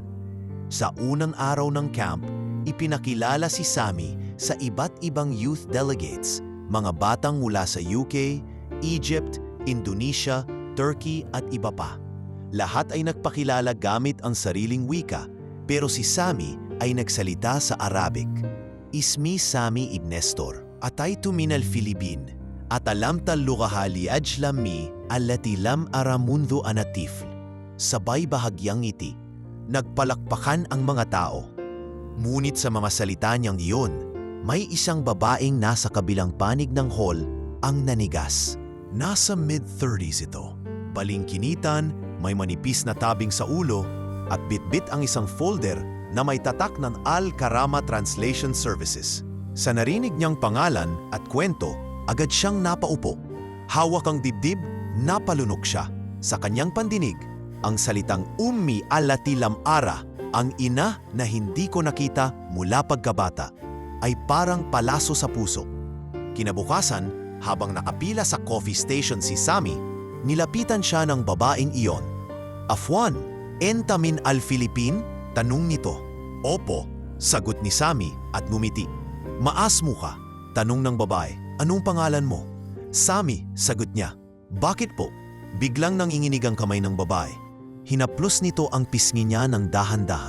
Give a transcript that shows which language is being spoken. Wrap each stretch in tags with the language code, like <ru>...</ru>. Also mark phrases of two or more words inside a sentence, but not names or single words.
<tl>Sa unang araw ng camp, ipinakilala si Sammy sa iba't ibang</tl> <en>youth delegates,</en> <tl>mga batang mula sa UK, Egypt, Indonesia, Turkey at iba pa. Lahat ay nagpakilala gamit ang sariling wika, pero si Sammy ay nagsalita sa Arabic.</tl> <ar>اسمي Sammy ابن Nestor، أتيت من الفلبين, أتعلم اللغة لأجل أمي التي لم أرَ منذ أنا طفل.</ar> <tl>Sabay bahagyang ngiti, nagpalakpakan ang mga tao. Ngunit sa mga salita niyang iyon, may isang babaeng nasa kabilang panig ng hall ang nanigas. Nasa mid-30s ito. Balingkinitan, may manipis na tabing sa ulo at bitbit ang isang folder na may tatak ng Al-Karama Translation Services. Sa narinig niyang pangalan at kwento, agad siyang napaupo. Hawak ang dibdib, napalunok siya. Sa kanyang pandinig, ang salitang</tl> <ar>أمي التي لم أرَ,</ar> <tl>ang ina na hindi ko nakita mula pagkabata, ay parang palaso sa puso. Kinabukasan, habang nakapila sa</tl> <en>coffee station</en> <tl>si Sammy, nilapitan siya ng babaeng iyon.</tl> <ar>عفواً، أنت من الفلبين?</ar> <tl>Tanong nito. Opo, sagot ni Sammy at ngumiti. Maasmo ka? Tanong ng babae. Anong pangalan mo? Sammy, sagot niya. Bakit po? Biglang nanginginig ang kamay ng babae. Hinaplos nito ang pisngi niya ng dahan-dahan.</tl>